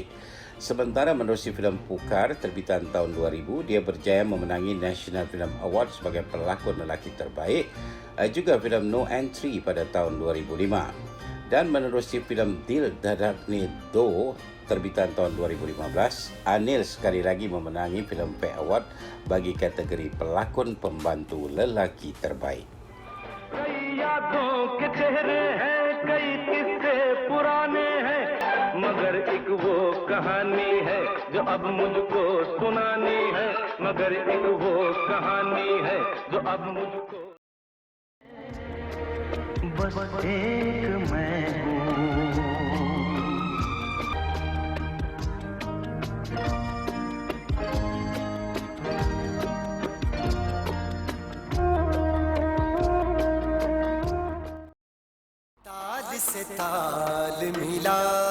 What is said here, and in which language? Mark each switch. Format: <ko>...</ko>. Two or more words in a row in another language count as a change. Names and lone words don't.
<ms>Sementara menerusi filem Pukar terbitan tahun 2000, dia berjaya memenangi National Film Award sebagai pelakon lelaki terbaik, juga filem No Entry pada tahun 2005. Dan menerusi filem Dil Dhadakne Do terbitan tahun 2015, Anil sekali lagi memenangi Filmfare Award bagi kategori pelakon pembantu lelaki terbaik.</ms> <hi>मगर एक वो कहानी है जो अब मुझको सुनानी है मगर एक वो कहानी है जो अब मुझको बस एक मैं हूँ ताल से ताल मिला</hi>